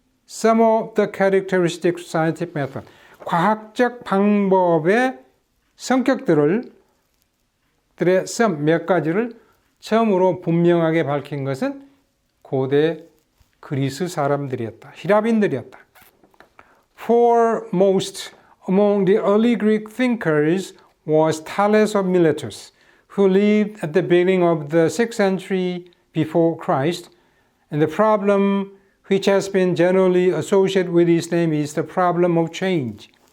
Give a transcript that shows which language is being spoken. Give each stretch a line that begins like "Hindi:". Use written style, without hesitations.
English: Some of the characteristic scientific method.
Korean: 과학적 방법의 성격들의 몇 가지를 처음으로 분명하게 밝힌 것은 고대 그리스 사람들이었다. 히라빈들이었다.
English: Foremost among the early Greek thinkers was Thales of Miletus, who lived at the beginning of the 6th century before Christ. And the problem which has been generally associated with his name is the problem of change.